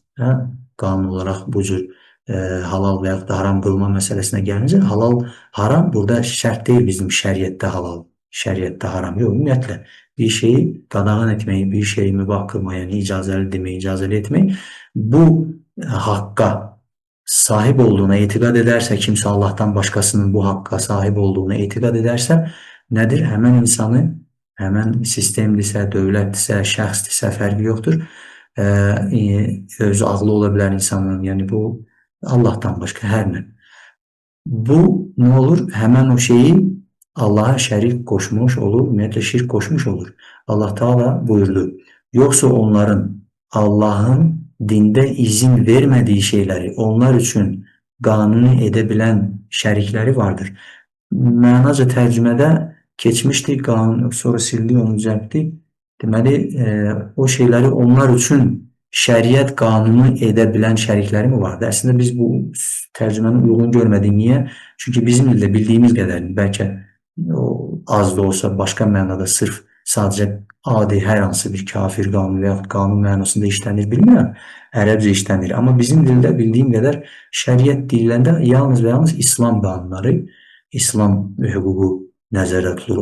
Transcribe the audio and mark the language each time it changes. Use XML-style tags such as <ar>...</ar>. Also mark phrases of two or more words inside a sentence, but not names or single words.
<tr>Kanun olarak bu cür halal veya da haram kılma meselesine gelince halal haram burada şart değil bizim şeriette halal şeriette haram yok ümumiyyətlə bir şeyi qadağan etmeyi, bir şeyi mübah kılmaya, yani icazeli demeyi, icazeli etmeyi bu hakka sahip olduğuna itikad ederse kimse Allah'tan başkasının bu hakka sahip olduğuna itikad ederse nedir?</tr> <az>Hemen insanı hemen sistemdirsə, dövlətdirsə, şəxsdirsə fərqi yoxdur. Özü ağlı ola bilər insanın, yani bu Allah'tan başka her ne.</az> <tr>Bu ne olur? Hemen o şeyi Allah'a şerik koşmuş olur, ümumiyyətlə şirk koşmuş olur. Allah Teala buyurdu. Yoksa onların Allah'ın dinde izin vermediği şeyleri onlar için kanuni edebilen şərikləri vardır.</tr> <az>Mənaca tərcümədə keçmişdi, kanun, sonra sildi, onu düzeltdi.</az> <tr>Deməli, o şeyleri onlar için şəriət kanunu edebilen şərikləri mi vardı?</tr> <az>Aslında biz bu tərcümenin uygun görmədik.</az> <tr>Niye?</tr> <az>Çünkü bizim dildə bildiyimiz qədərini, bəlkə o az da olsa başka mənada sırf sadece adi hər hansı bir kafir qanunu veya qanun mənasında işlənir bilmirəm. Ərəbcə işlənir. Amma bizim dildə bildiyim qədər şəriət dillərində yalnız və yalnız İslam qanunları, İslam hüququ nəzərdə tutulur.</az>